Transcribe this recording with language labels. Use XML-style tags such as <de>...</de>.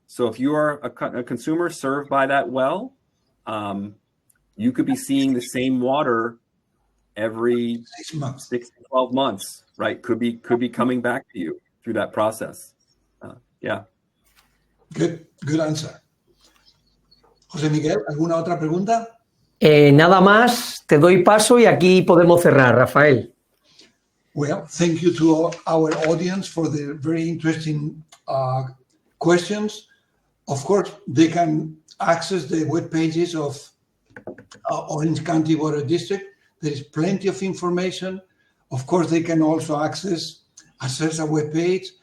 <en>So if you are a consumer served by that well, you could be seeing the same water every 6 months, 6 to 12 months, right? Could be coming back to you through that process. Yeah. Good answer.</en> <es>José Miguel, ¿alguna otra pregunta? Nada más, te doy paso y aquí podemos cerrar, Rafael.</es> <en>Well, thank you to our audience for the very interesting questions. Of course, they can access the web pages of Orange County Water District. There is plenty of information. Of course, they can also access ASERSA webpage.</en>